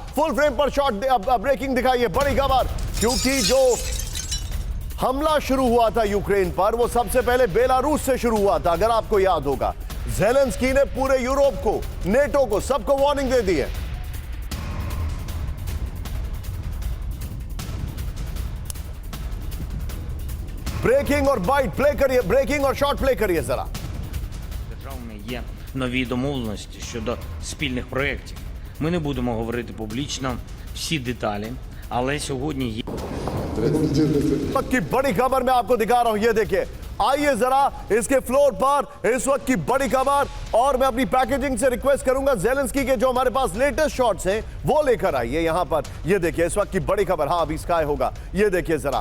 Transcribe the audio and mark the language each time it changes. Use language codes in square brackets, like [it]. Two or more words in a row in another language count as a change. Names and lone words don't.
[en] full frame [hi] पर [en] shot breaking [hi] दिखाई है, बड़ी खबर, क्योंकि जो हमला शुरू हुआ था यूक्रेन पर वो सबसे पहले बेलारूस से शुरू हुआ था। अगर आपको याद होगा, ज़ेलेंस्की ने पूरे यूरोप को, नेटो को, सबको वार्निंग दे दी है। ब्रेकिंग और [en] bite play [hi] करिए, ब्रेकिंग और [en] shot play [hi] करिए जरा। [uk] Державами є нові домовленості щодо спільних проєктів. Ми не будемо говорити публічно всі деталі, але сьогодні є [hi] वक्त की बड़ी खबर मैं आपको दिखा रहा हूं, ये देखिए। आइए जरा इसके फ्लोर पर इस वक्त की बड़ी खबर, और मैं अपनी पैकेजिंग से रिक्वेस्ट करूंगा ज़ेलेंस्की के जो हमारे पास [en] latest shots [hi] हैं वो लेकर आइए यहां पर। ये देखिए इस वक्त की बड़ी खबर। हाँ, अभी स्काई होगा, ये देखिए जरा।